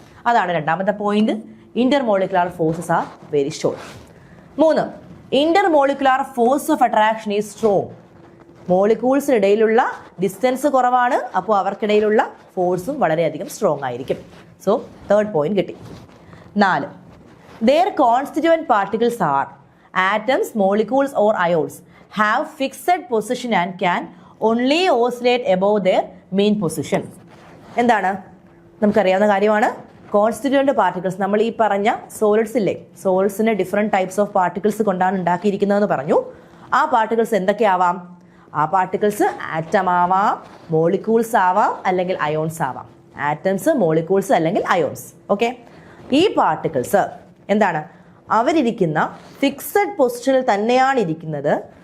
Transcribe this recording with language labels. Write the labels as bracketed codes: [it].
[ml] അതാണ് രണ്ടാമത്തെ point. [en] Intermolecular forces are very short. 3, intermolecular force of attraction is strong. [ml] മോളിക്യൂൾസിനിടയിലുള്ള distance കുറവാണ്, അപ്പോൾ അവർക്കിടയിലുള്ള ഫോഴ്സും വളരെയധികം സ്ട്രോങ് ആയിരിക്കും. സോ 3rd പോയിന്റ് കിട്ടി. [en] 4, their constituent particles are atoms, molecules or ions have fixed position and can only oscillate above their mean position. [ml] എന്താണ്, നമുക്കറിയാവുന്ന കാര്യമാണ്. Constituent particles, നമ്മൾ ഈ പറഞ്ഞ സോളിഡ്സ് ഇല്ലേ, സോളിഡ്സിന് ഡിഫറെന്റ് ടൈപ്സ് ഓഫ് പാർട്ടിക്കിൾസ് കൊണ്ടാണ് ഉണ്ടാക്കിയിരിക്കുന്നതെന്ന് പറഞ്ഞു. ആ പാർട്ടിക്കിൾസ് എന്തൊക്കെയാവാം, ആ പാർട്ടിക്കിൾസ് ആറ്റം ആവാം, മോളിക്യൂൾസ് ആവാം, അല്ലെങ്കിൽ അയോൺസ് ആവാം. ആറ്റംസ്, മോളിക്യൂൾസ് അല്ലെങ്കിൽ അയോൺസ്. ഓക്കെ, ഈ പാർട്ടിക്കിൾസ് എന്താണ്, അവരിയ്ക്കുന്ന ഫിക്സഡ് പൊസിഷനിൽ തന്നെയാണ് ഇരിക്കുന്നത്.